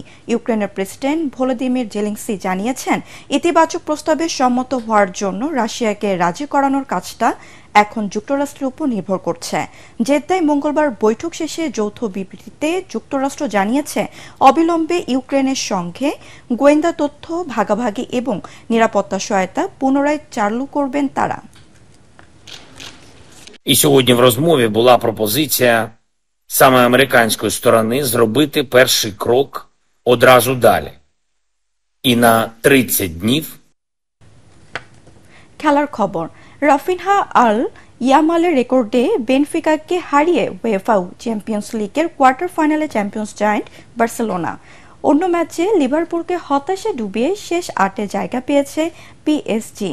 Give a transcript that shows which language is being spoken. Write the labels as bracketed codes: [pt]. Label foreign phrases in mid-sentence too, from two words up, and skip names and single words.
[bn] ইউক্রেনের প্রেসিডেন্ট ভলোদিমির জেলেনস্কি জানিয়েছেন ইতিবাচক প্রস্তাবে সম্মত হওয়ার জন্য রাশিয়াকে রাজি করানোর কাজটা এখন যুক্তরাষ্ট্রের উপর নির্ভর করছে। জেদ্দায় মঙ্গলবার বৈঠক শেষে যৌথ বিবৃতিতে যুক্তরাষ্ট্র জানিয়েছে অবিলম্বে ইউক্রেনের সঙ্গে গোয়েন্দা তথ্য ভাগাভাগি এবং নিরাপত্তা সহায়তা পুনরায় চালু করবেন তারা। [uk] І сьогодні в розмові була пропозиція саме американської сторони зробити перший крок одразу далі. І на 30 днів. [bn] খেলার খবর। রাফিনহা আল ইয়ামালের রেকর্ডে বেনফিকাকে হারিয়ে উয়েফা চ্যাম্পিয়ন্স লিগের কোয়ার্টার ফাইনালে চ্যাম্পিয়ন্স জায়ান্ট বার্সেলোনা। অন্য ম্যাচে লিভারপুলকে হতাশে ডুবিয়ে শেষ 8-এ জায়গা পেয়েছে পিএসজি।